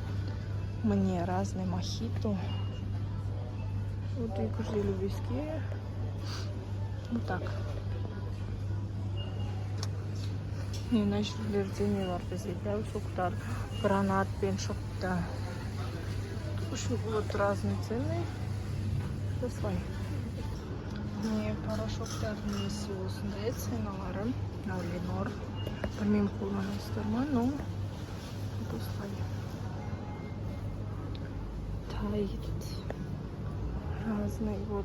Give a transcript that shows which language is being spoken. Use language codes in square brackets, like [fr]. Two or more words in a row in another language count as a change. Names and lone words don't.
[ru] Мне разный мохито. Вот 255-ке. Вот так. [kk] Мына жерлерде не бар бізде? Соқтар, гранат пен шоқта. [ru] Еще вот разные цены. [kk] Осылай. Міне порошоктардың несі осындай ценалары. Ленор. Білмеймін қолданасыздар ма, но осылай. [ru] Тайт. Разный вот.